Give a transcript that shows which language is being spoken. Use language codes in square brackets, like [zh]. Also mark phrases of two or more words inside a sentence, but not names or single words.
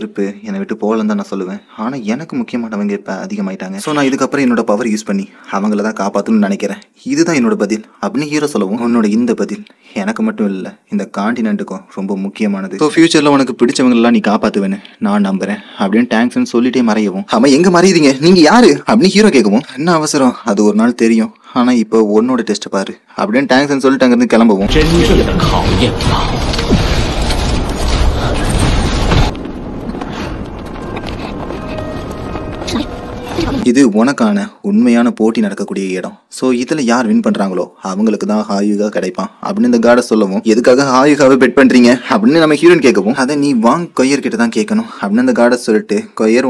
[ta] வெறுப்பு என்னை விட்டு போகலன்னு தான் நான் சொல்லுவேன், ஆனா எனக்கு முக்கியமானவங்க இப்ப அதிகமாயிட்டாங்க, ஸோ நான் இதுக்கப்புறம் என்னோட [en] power use [ta] பண்ணி அவங்கள தான் காப்பாற்றணும்னு நினைக்கிறேன், இதுதான் என்னோட பதில் அப்படின்னு ஹீரோ சொல்லவும், உன்னோட இந்த பதில் எனக்கு மட்டும் இல்லை இந்த காண்டினென்ட்டுக்கும் ரொம்ப முக்கியமானது, ஸோ ஃபியூச்சர்ல உனக்கு பிடிச்சவங்களெல்லாம் நீ காப்பாத்துவேன்னு நான் நம்புறேன் அப்படின்னு தேங்க்ஸ்ன்னு சொல்லிட்டே மறையவும், அவன் எங்க மறையுறீங்க நீங்க யாரு அப்படின்னு ஹீரோ கேட்கவும், என்ன அவசரம் அது ஒரு நாள் தெரியும், ஆனா இப்போ உன்னோட டெஸ்ட் பாரு அப்படின்னு தேங்க்ஸ்ன்னு சொல்லிட்டு அங்கிருந்து கிளம்பவும், [zh] 真正的考验吧。 [ta] இது உனக்கான உண்மையான போட்டி நடக்கக்கூடிய இடம், ஸோ இதுல யார் வின் பண்றாங்களோ அவங்களுக்கு தான் ஹாயுகா கிடைப்பான் அப்படின்னு இந்த கார்டை சொல்லவும், எதுக்காக ஹாயுகாவை பெட் பண்றீங்க அப்படின்னு நம்ம ஹீரோயின் கேட்கவும், அதை நீ வாங் கொயர் கிட்ட தான் கேட்கணும் அப்படின்னு அந்த கார்டை சொல்லிட்டு, கொயர்